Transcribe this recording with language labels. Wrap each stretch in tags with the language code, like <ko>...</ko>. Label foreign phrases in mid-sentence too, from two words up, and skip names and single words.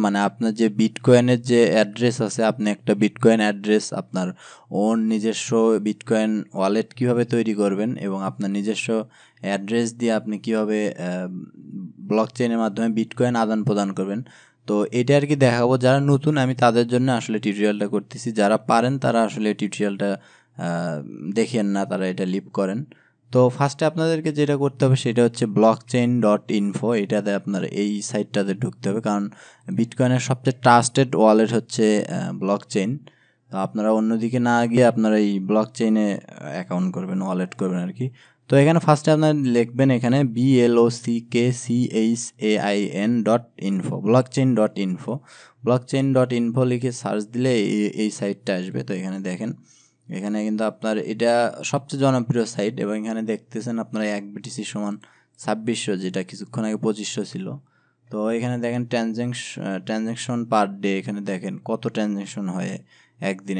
<bn>মানে আপনার যে বিটকয়েনের যে অ্যাড্রেস আছে, আপনি একটা</bn> <en>bitcoin address</en> <bn>আপনার ওন নিজস্ব</bn> <en>bitcoin wallet</en> <bn>কীভাবে তৈরি করবেন এবং আপনার নিজস্ব অ্যাড্রেস দিয়ে আপনি কীভাবে ব্লক চেইনের মাধ্যমে বিটকয়েন আদান প্রদান করবেন। তো এটা আর কি দেখাবো। যারা নতুন, আমি তাদের জন্য আসলে টিউটোরিয়ালটা করতেছি। যারা পারেন তারা আসলে টিউটোরিয়ালটা দেখেন না, তারা এটা লিভ করেন। তো ফার্স্টে আপনাদেরকে যেটা করতে হবে সেটা হচ্ছে blockchain.info। এটাতে আপনার এই সাইটটাতে ঢুকতে হবে, কারণ বিটকয়েনের সবচেয়ে</bn> <en>trusted wallet</en> <bn>হচ্ছে ব্লকচেইন। তো আপনারা অন্যদিকে না গিয়ে আপনারা এই ব্লকচেইনে অ্যাকাউন্ট করবেন, ওয়ালেট করবেন আর কি। তো এখানে ফার্স্টে আপনারা লিখবেন এখানে blockchain.info, blockchain.info। blockchain.info লিখে সার্চ দিলে এই সাইটটা আসবে। তো এখানে দেখেন, এখানে কিন্তু আপনার এটা সবচেয়ে জনপ্রিয় সাইট এবং এখানে দেখতেছেন আপনারা 1 BTC সমান 2600, যেটা কিছুক্ষণ আগে 2500 ছিল। তো এখানে দেখেন</bn> <en>transaction per day,</en> <bn>এখানে দেখেন কত ট্রানজ্যাকশন হয় একদিনে।</bn>